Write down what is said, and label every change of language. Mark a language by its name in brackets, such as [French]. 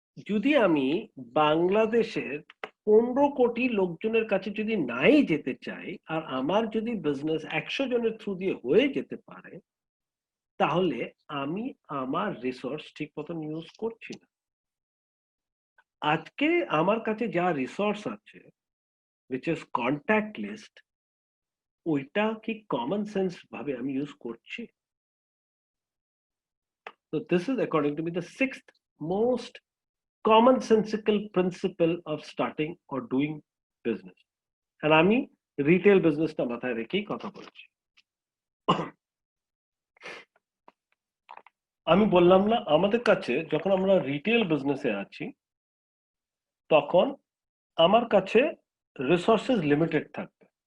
[Bangla] যদি আমি বাংলাদেশের 15 কোটি লোকজনের কাছে যদি নাই যেতে চাই, আর আমার যদি বিজনেস 100 জনের থ্রু দিয়ে হয়ে যেতে পারে, তাহলে আমি আমার রিসোর্স ঠিক মতন ইউজ করছি না। আজকে আমার কাছে যা রিসোর্স আছে, [English] which is contact list, [Bangla] ওইটা কি কমন সেন্স ভাবে আমি ইউজ করছি? [English] So this is according to me the 6th most commonsensical principle of starting or doing business. [Bangla] And আমি রিটেল বিজনেসটা মাথায় রেখেই কথা বলছি। আমি বললাম না, আমাদের কাছে যখন আমরা রিটেল বিজনেসে আছি তখন আমার কাছে রিসোর্সেস লিমিটেড থাকবে।